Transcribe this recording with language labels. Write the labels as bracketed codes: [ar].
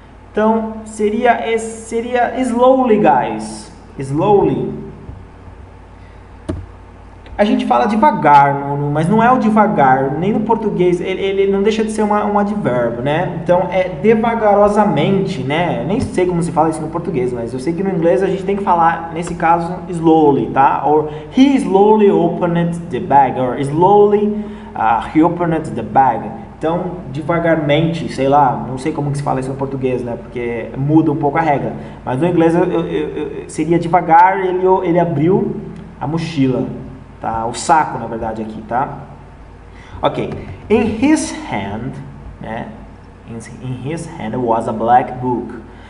[pt] Então, seria slowly, guys. Slowly. A gente fala devagar, mas não é o devagar, nem no português, ele não deixa de ser um advérbio, né? Então é devagarosamente, né? Nem sei como se fala isso no português, mas eu sei que no inglês a gente tem que falar, nesse caso, slowly, tá? [en] Or he slowly opened the bag, or slowly he opened the bag. [pt] Então, devagarmente, sei lá, não sei como que se fala isso no português, né? Porque muda um pouco a regra. Mas no inglês seria devagar, ele abriu a mochila. Tá? O saco, na verdade, aqui, tá? [en] Ok. In his hand, né? In his hand was a black book.